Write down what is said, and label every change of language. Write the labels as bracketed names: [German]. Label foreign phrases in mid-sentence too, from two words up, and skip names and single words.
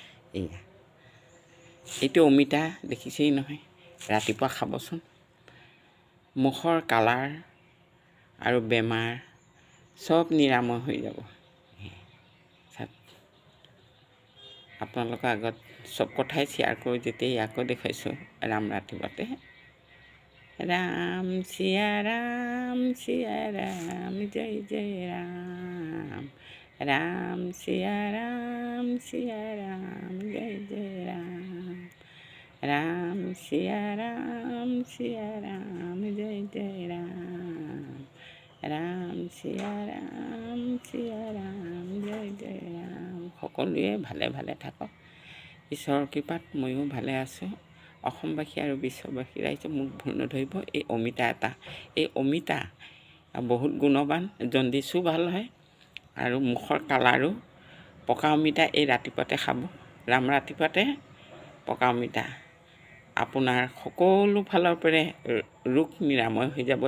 [Assamese] এইটো অমিতা দেখিছেই নহয়, ৰাতিপুৱা খাবচোন। মুখৰ কালাৰ আৰু বেমাৰ চব নিৰাময় হৈ যাব। আপোনালোকৰ আগত চব কথাই শ্বেয়াৰ কৰি যেতিয়া ইয়াকো দেখুৱাইছোঁ ৰাম ৰাতিপুৱাতে। [Hindi] राम सिया राम जय जय राम। राम सिया राम जय जय राम। राम सिया राम जय जय राम। राम सिया राम जय जय राम। [Assamese] সকলোৱে ভালে ভালে থাকক, ঈশ্বৰৰ কৃপাত ময়ো ভালে আছোঁ। অসমবাসী আৰু বিশ্ববাসী ৰাইজে মোক ভুল নধৰিব। এই অমিতা বহুত গুণৱান, জণ্ডিছো ভাল হয় আৰু মুখৰ কালাৰো। পকা অমিতা এই ৰাতিপুৱাতে খাব, ৰাম ৰাতিপুৱাতে পকা অমিতা আপোনাৰ সকলো ফালৰ পৰা ৰোগ নিৰাময় হৈ যাব।